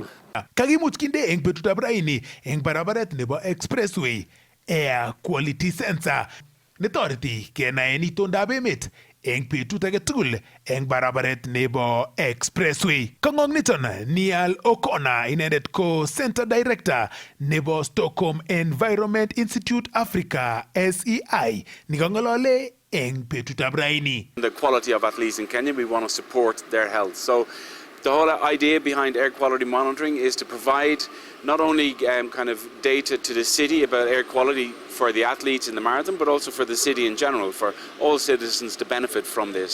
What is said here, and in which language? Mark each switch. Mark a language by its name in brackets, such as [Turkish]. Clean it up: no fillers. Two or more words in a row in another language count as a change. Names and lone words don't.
[Kalenjin] Kakimuch kinde eng betutab raini eng barabaret nebo Expressway [English] Air Quality Sensor [Kalenjin] netoreti kenaen itondab emet eng betut age tugul eng barabaret nebo Expressway. Kangong niton Niall O'Connor inendet ko [English] Center Director [Kalenjin] nebo Stockholm Environment Institute Africa SEI nikangolole eng betutab raini. [English] The quality of athletes in Kenya, we want to support their health. So the whole idea behind air quality monitoring is to provide not only kind of data to the city about air quality for the athletes in the marathon, but also for the city in general, for all citizens to benefit from this.